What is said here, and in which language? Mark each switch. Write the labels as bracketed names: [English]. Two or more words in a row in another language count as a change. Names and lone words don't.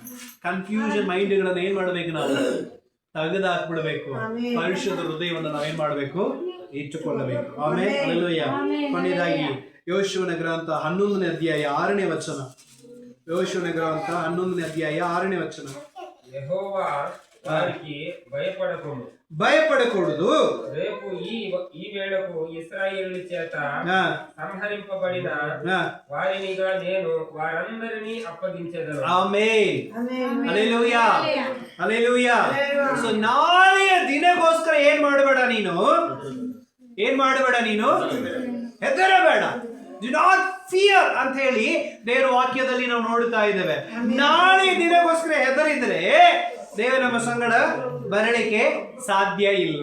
[Kannada] ಕನ್ಫ್ಯೂಷನ್ ಮೈಂಡ್ಗಳನ್ನ ಏನ್ ಮಾಡ್ಬೇಕು, ನಾವು ತೆಗೆದಾಕ್ಬಿಡ್ಬೇಕು. ಪರಿಶುದ್ಧ ಹೃದಯವನ್ನು ನಾವೇನ್ ಮಾಡ್ಬೇಕು, ಇಟ್ಟುಕೊಳ್ಳಬೇಕು. ಆಮೇಲೆ ಹಲ್ಲೆಲೂಯಾ. ಕೊನೆಯದಾಗಿ ಯೋಶುವನ ಗ್ರಂಥ 11ನೇ ಅಧ್ಯಾಯ 6ನೇ ವಚನ, ಯೋಶುವನ ಗ್ರಂಥ 11ನೇ ಅಧ್ಯಾಯ 6ನೇ ವಚನ. [Telugu] యెహోవా వారికి భయపడకుము, భయపడకూడదు. రేపు ఈ వేళకు ఇశ్రాయేలు చేత సంహరింపబడిన వారినిగా నేను వారందరినీ అప్పగించెదను. ఆమేన్. హల్లెలూయా. హల్లెలూయా. [Kannada] ಸೊ ನಾಳೆಯ ದಿನಕ್ಕೋಸ್ಕರ ಏನ್ ಮಾಡಬೇಡ, ನೀನು ಏನ್ ಮಾಡಬೇಡ, ನೀನು ಹೆದರಬೇಡ. [English] do not fear [Kannada] ಅಂತ ಹೇಳಿ ದೇವರ ವಾಕ್ಯದಲ್ಲಿ ನಾವು ನೋಡ್ತಾ ಇದ್ದೇವೆ. ನಾಳೆ ದಿನಕ್ಕೋಸ್ಕರ ಹೆದರಿದ್ರೆ ದೇವ ನಮ್ಮ ಸಂಗಡ ಬರಲಿಕ್ಕೆ ಸಾಧ್ಯ ಇಲ್ಲ.